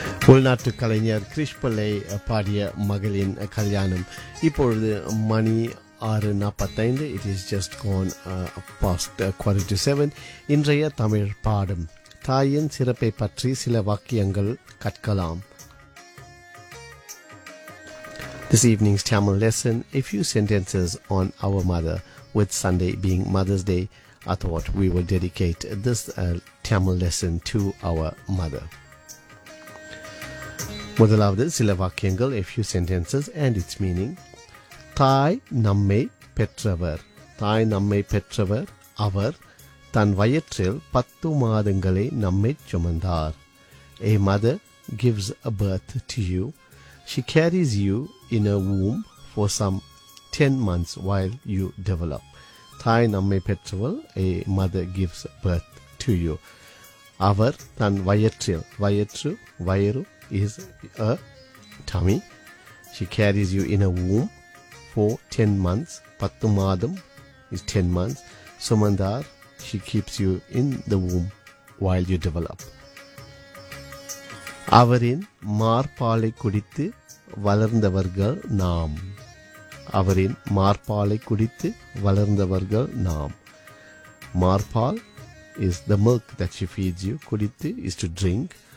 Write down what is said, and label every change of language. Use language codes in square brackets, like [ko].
[ta] உள்நாட்டு கலைஞர் கிரிஷ் பிள்ளை பாடிய மகளின் கல்யாணம். இப்பொழுது மணி 6:45, [en] It is just gone past 6:45. [ta] இன்றைய தமிழ் பாடம், தாயின் சிறப்பை பற்றி சில வாக்கியங்கள் கற்கலாம். [en] This evening's Tamil lesson, a few sentences on our mother, with Sunday being Mother's Day, I thought we will dedicate this Tamil lesson to our mother. [ta] முதலாவது சில வாக்கியங்கள், [en] a few sentences and its meaning. [ta] தாய் நம்மை பெற்றவர், தாய் நம்மை பெற்றவர், அவர் தன் வயிற்றில் 10 மாதங்களை நம்மை சுமந்தார். [en] A mother gives a birth to you. She carries you in a womb for some 10 months while you develop. [ta] தாய் நம்மை பெற்றவள், [en] a mother gives birth to you. [ta] அவர் தன் வயிற்றில், வயிற்று, வயிறு [en] is a tummy. She carries you in a womb for 10 months. [ta] பத்து மாதம் [en] is 10 months. [ta] சுமந்தார், [en] she keeps you in the womb while you develop. [ta] அவரின் மார்பாலை குடித்து வளர்ந்தவர்கள் நாம். அவரின் மார்பாலை குடித்து வளர்ந்தவர்கள் நாம். [en] மார்பால் is the milk that she feeds you. குடித்து is to drink.